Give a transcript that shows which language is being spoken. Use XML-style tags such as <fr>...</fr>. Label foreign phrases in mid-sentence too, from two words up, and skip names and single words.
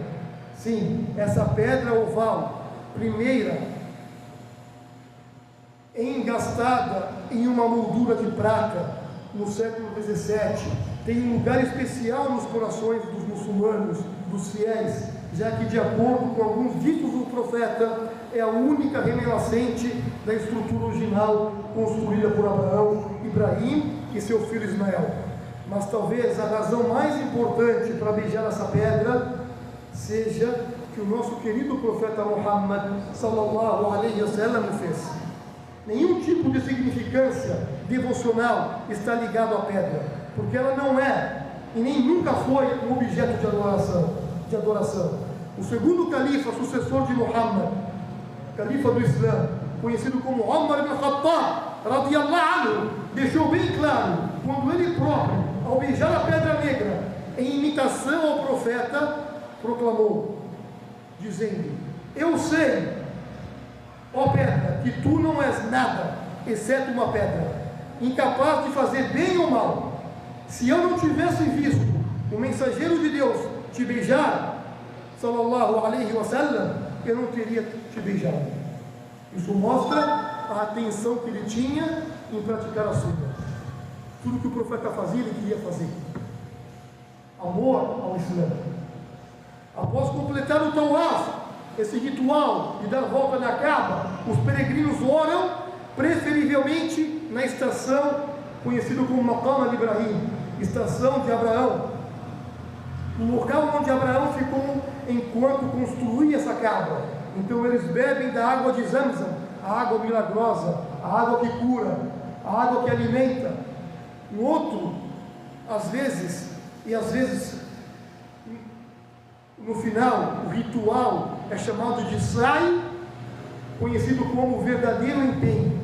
<pt>Sim, essa pedra oval, primeira, engastada em uma moldura de prata no século XVII, tem um lugar especial nos corações dos muçulmanos, dos fiéis, já que, de acordo com alguns ditos do profeta, é a única remanescente da estrutura original construída por Abraão, Ibrahim e seu filho Ismael. Mas talvez a razão mais importante para beijar essa pedra seja que o nosso querido profeta Muhammad</pt> <ar>صلى الله عليه وسلم</ar> <pt>fez. Nenhum tipo de significância devocional está ligado à pedra, porque ela não é e nem nunca foi um objeto de adoração. O segundo califa, sucessor de Muhammad, califa do Islã, conhecido como Umar ibn Khattab</pt> <ar>رضي الله عنه,</ar> <pt>deixou bem claro, quando ele próprio, ao beijar a pedra negra em imitação ao profeta, proclamou, dizendo: eu sei, ó pedra, que tu não és nada, exceto uma pedra, incapaz de fazer bem ou mal. Se eu não tivesse visto o mensageiro de Deus te beijar,</pt> <ar>صلى الله عليه وسلم,</ar> <pt>eu não teria te beijado. Isso mostra a atenção que ele tinha em praticar a sunna. Tudo que o profeta fazia, ele queria fazer. Amor ao Islã. Após completar o Tawaf, esse ritual de dar volta na Kaaba, os peregrinos oram, preferivelmente na estação conhecida como Maqam al-Ibrahim, estação de Abraão, o local onde Abraão ficou enquanto construía essa Kaaba. Então eles bebem da água de Zamzam, a água milagrosa, a água que cura, a água que alimenta. Um outro, às vezes no final, o ritual é chamado de Sa'i, conhecido como verdadeiro empenho.</pt>